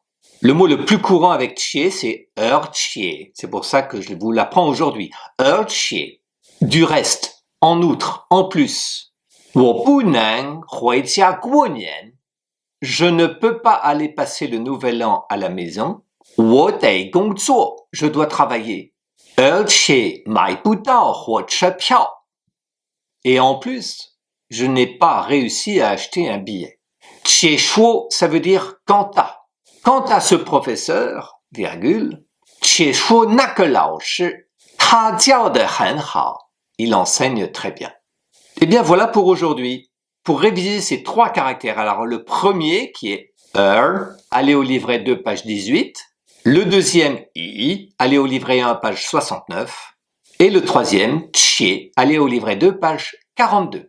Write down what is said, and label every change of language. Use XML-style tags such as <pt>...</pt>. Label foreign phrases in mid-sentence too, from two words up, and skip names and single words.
<fr>Le mot le plus courant avec qie, c'est qie. C'est pour ça que je vous l'apprends aujourd'hui. Qie. Du reste, en outre, en plus.</fr> <zh>我不能回家过年.</zh> <fr>Je ne peux pas aller passer le nouvel an à la maison.</fr> <zh>我得工作.</zh> <fr>Je dois travailler.</fr> <zh>而且买不到火车票.</zh> <fr>Et en plus, je n'ai pas réussi à acheter un billet.</fr> <zh>解说,</zh> <fr>ça veut dire quant à. Quant à ce professeur, virgule,</fr> <zh>解说那个老师, 他教得很好.</zh> <fr>Il enseigne très bien. Eh bien, voilà pour aujourd'hui. Pour réviser ces trois caractères, alors le premier qui est allez au livret 2, page 18. Le deuxième, i, allez au livret 1, page 69. Et le troisième, qie, allez au livret 2, page 42.</fr>